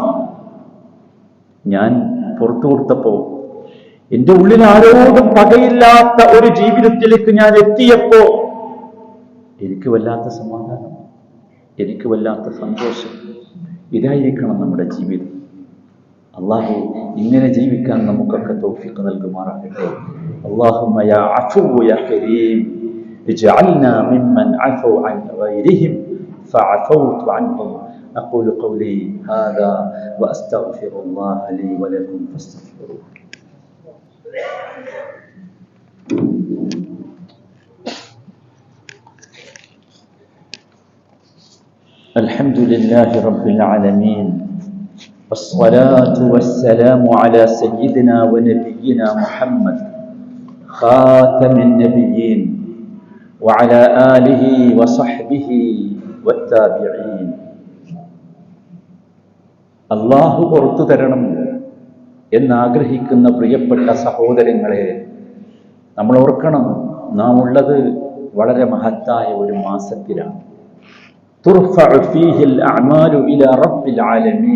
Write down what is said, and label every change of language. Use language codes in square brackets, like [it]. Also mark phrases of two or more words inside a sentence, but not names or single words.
[ml] ഞാൻ പുറത്തു കൊടുത്തപ്പോ, എന്റെ ഉള്ളിൽ ആരോടും പകയില്ലാത്ത ഒരു ജീവിതത്തിലേക്ക് ഞാൻ എത്തിയപ്പോ എനിക്ക് വല്ലാത്ത സമാധാനം, എനിക്ക് വല്ലാത്ത സന്തോഷം. ഇതായിരിക്കണം നമ്മുടെ ജീവിതം. അള്ളാഹു ഇങ്ങനെ ജീവിക്കാൻ നമുക്കൊക്കെ തൗഫീഖ് നൽകുമാറാകട്ടെ. [ar] اللهم يا عفو يا كريم اجعلنا ممن عفا عن غيرهم فعفوت عنهم. أقول قولي هذا وأستغفر الله لي ولكم فاستغفروه. الحمد لله رب العالمين والصلاة والسلام على سيدنا ونبينا محمد خاتم النبيين وعلى آله وصحبه والتابعين. [ml] അള്ളാഹു പുറത്തു തരണം എന്നാഗ്രഹിക്കുന്ന പ്രിയപ്പെട്ട സഹോദരങ്ങളെ, നമ്മൾ ഓർക്കണം, നാം ഉള്ളത് വളരെ മഹത്തായ ഒരു മാസത്തിലാണ്. [ar] ترفع فيه الأعمال إلى رب العالمين.